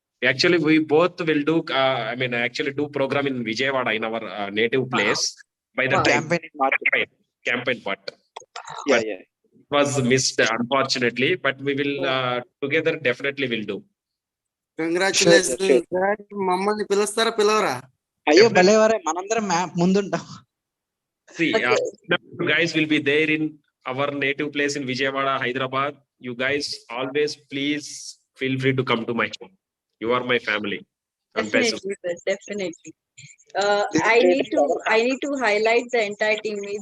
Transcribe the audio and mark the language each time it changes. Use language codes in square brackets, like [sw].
[en] Actually, we both will do. Actually, do program in Vijayawada, in our native place. By the time campaign part. Yeah. It was missed, unfortunately, but we will together definitely will do. Congratulations sir, [te] మమ్మల్ని పిలుస్తారా పిలవరా? అయ్యో భలేవారే, మనందరం ముందుంటాం। [en] See, you guys will be there in our native place in Vijayawada, Hyderabad. You guys always please feel free to come to my home. You are my family. Definitely, sir. Definitely. I need to highlight the entire team.